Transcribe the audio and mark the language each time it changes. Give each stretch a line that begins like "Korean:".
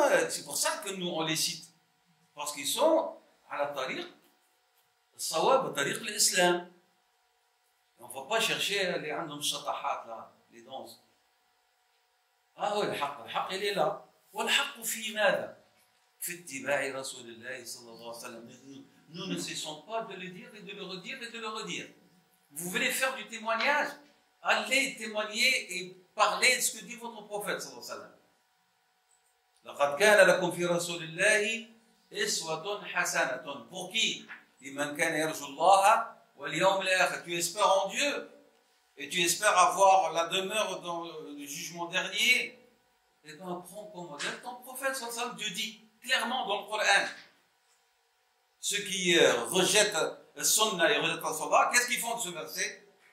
French: C'est pour ça que nous on les cite, parce qu'ils sont à la tariq, sawab, tariq l'islam. On ne va pas chercher les
Arabic: عندهم شطحات
French: là, les danses. Ah oui, le haqq il est là.
Arabic: والحق في ماذا؟ في اتباع رسول الله صلى الله عليه وسلم.
French: Nous ne cessons pas de le dire et de le redire et de le redire. Vous voulez faire du témoignage? Allez témoigner et parler de ce que dit votre prophète sallallahu alayhi wa sallam.
Arabic: لقد كان لكم في رسول الله أسوة حسنة.
French: Pour qui?
Arabic: لمن كان يرجو الله واليوم الآخر.
French: Tu espères en Dieu et tu espères avoir la demeure dans le jugement dernier. Eh bien, prends comme modèle ton prophète sallallahu alayhi wa sallam. Dieu dit clairement dans le Coran. Ceux qui rejettent le sunnah et rejettent la salat, qu'est-ce qu'ils font de ce verset?